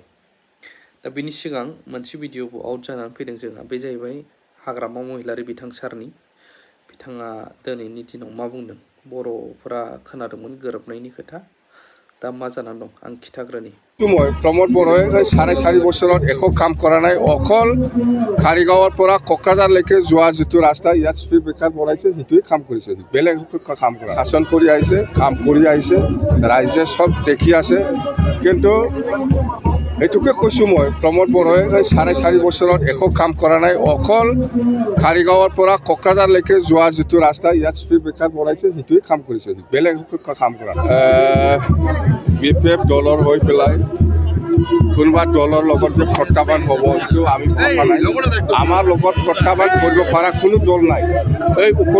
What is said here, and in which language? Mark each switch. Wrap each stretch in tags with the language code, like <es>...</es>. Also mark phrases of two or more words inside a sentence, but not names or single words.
<brx>दा बिनि सिगां मोनसे भिडिअबो आउट जानानै फैदों जोंहा बे जाहैबाय हाग्रामा महिलारि बिथां सारनि बिथाङा दिनैनि दिनाव मा बुंदों बर'फोरा खोनादोंमोन गोरोबनायनि खोथा दा मा जानानै दं आं खिथाग्रोनि</brx> <as>प्रमोद बर'ए 4.5 বছৰত একো কাম কৰা নাই অকল কাৰিগাঁৱৰ পৰা কোকৰাঝাৰলৈকে যোৱা যিটো ৰাস্তা ইয়াত স্পীড ব্ৰেকাৰ বনাইছে সেইটোৱে কাম কৰিছে বেলেগ কাম কৰা শাসন কৰি আহিছে কাম কৰি আহিছে ৰাইজে সব দেখি আছে কিন্তু এইটোকে কৈছো মই প্ৰমোদ বৰয়ে 4.5 বছৰত একো কাম কৰা নাই অকল কাৰিগাঁৱৰ পৰা কোকৰাঝাৰলৈকে যোৱা যিটো ৰাস্তা ইয়াত স্পীড ব্ৰেকাৰ বনাইছে সেইটোৱে কাম কৰিছে বেলেগ কাম কৰা বিপিএফ দলৰ হৈ পেলাই কোনোবা দলৰ লগত যে প্ৰত্যাহ্বান হ'ব সেইটো আমি ভাবা নাই আমাৰ লগত প্ৰত্যাহ্বান কৰিব পৰা কোনো দল নাই এই</as>